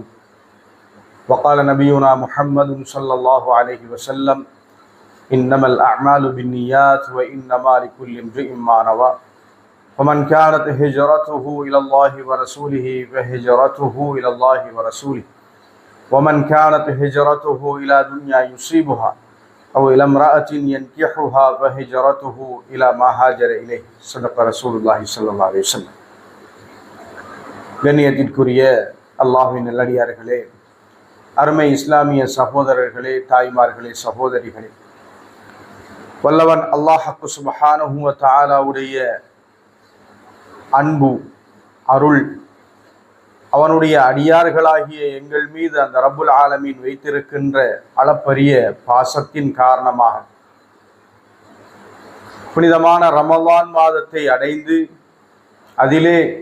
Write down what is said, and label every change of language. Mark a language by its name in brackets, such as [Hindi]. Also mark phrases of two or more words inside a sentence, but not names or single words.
[Arabic] وقال نبينا محمد صلى الله عليه وسلم: إنما الأعمال بالنيات وإنما لكل امرئ ما نوى ومن كانت هجرته إلى الله ورسوله فهجرته إلى الله ورسوله ومن كانت هجرته إلى دنيا يصيبها أو إلى امرأة ينكحها فهجرته إلى ما هاجر إليه. صدق رسول الله صلى الله عليه وسلم. [Tamil] கண்ணியத்திற்குரிய அல்லாஹ்வின் நல்லடியார்களே, அருமை இஸ்லாமிய சகோதரர்களே, தாய்மார்களே, சகோதரிகளே, வல்லவன் [Arabic] الله سبحانه وتعالى [Tamil] அன்பு, அருள், அவனுடைய அடியார்களாகிய எங்கள் மீது அந்த [Arabic] رب العالمين [Tamil] வைத்திருக்கின்ற அளப்பரிய பாசத்தின் காரணமாக புனிதமான ரமலான் மாதத்தை அடைந்து அதிலே